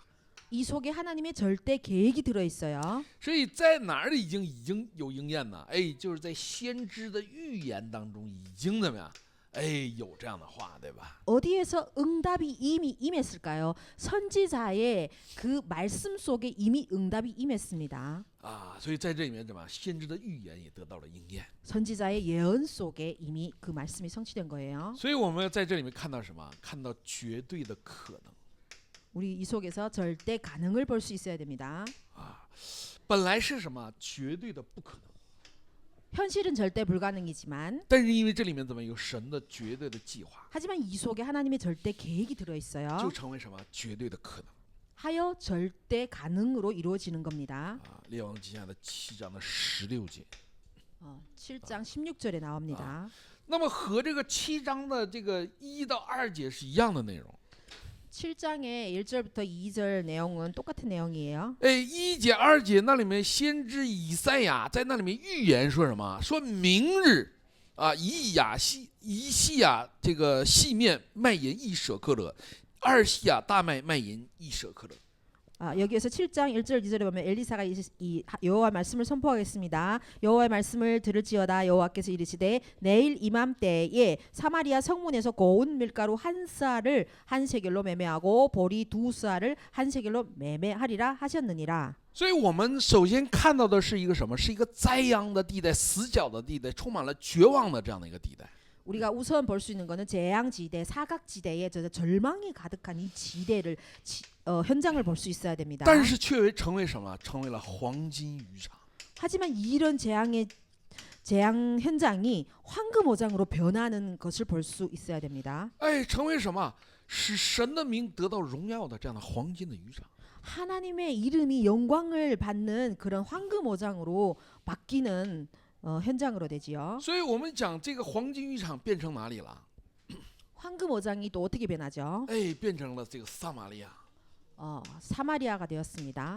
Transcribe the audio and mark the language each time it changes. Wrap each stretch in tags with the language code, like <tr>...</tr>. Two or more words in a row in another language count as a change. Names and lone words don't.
<ko>이 속에 하나님의 절대 계획이 들어있어요.</ko> <zh>所以在哪儿已经有应验呢？哎，就是在先知的预言当中已经怎么样？哎，有这样的话，对吧？</zh> <ko>어디에서 응답이 이미 임했을까요? 선지자의 그 말씀 속에 이미 응답이 임했습니다.</ko> <zh>啊，所以在这里面怎么样？先知的预言也得到了应验。</zh> <ko>선지자의 예언 속에 이미 그 말씀이 성취된 거예요.</ko> <zh>所以我们在这里面看到什么？看到绝对的可能。</zh> <ko>우리 이 속에서 절대 가능을 볼 수 있어야 됩니다.</ko> <zh>本来是什么？绝对的不可能。</zh> <ko>현실은 절대 불가능이지만</ko> <zh>但是因为这里面怎么有神的绝对的计划，</zh> <ko>하지만 이 속에 하나님의 절대 계획이 들어있어요.</ko> <zh>就成为什么？绝对的可能。</zh> <ko>하여 절대 가능으로 이루어지는 겁니다.</ko> <zh>啊，列王记下的7章的16节。</zh> <ko>7장 16절에 나옵니다.</ko> <zh>那么和这个7章的这个1到2节是一样的内容。</zh> <ko>7장의 1절부터 2절 내용은 똑같은 내용이에요.</ko> <zh>哎，1节2节那里面先知以赛亚在那里面预言说什么？说明日啊，以细亚这个细面卖银1舍克勒，2细亚大麦卖银1舍克勒。</zh> <ko>여기에서 7장 1절 2절에 보면 엘리사가 이 여호와의 말씀을 선포하겠습니다. 여호와의 말씀을 들을지어다. 여호와께서 이르시되 내일 이맘때에 사마리아 성문에서 고운 밀가루 한 쌀을 한 세겔로 매매하고 보리 2쌀을 한 세겔로 매매하리라 하셨느니라.</ko> <zh>所以我们首先看到的是一个什么？是一个灾殃的地带、死角的地带，充满了绝望的这样的一个地带。</zh> <ko>우리가 우선 볼 수 있는 것은 재앙지대, 사각지대에 절망이 가득한 이 지대를 현장을 볼 수 있어야 됩니다.</ko> <zh>但是却成为什么？成为了黄金渔场。</zh> <ko>하지만 이런 재앙 현장이 황금오장으로 변하는 것을 볼 수 있어야 됩니다.</ko> <zh>哎，成为什么？使神的名得到荣耀的这样的黄金的渔场。</zh> <ko>하나님의 이름이 영광을 받는 그런 황금오장으로 바뀌는 현장으로 되지요.</ko> <zh>所以我们讲这个黄金渔场变成哪里了？</zh> <ko>황금오장이 또 어떻게 변하죠?</ko> <zh>哎，变成了这个撒玛利亚</zh> <ko>사마리아가 되었습니다.</ko>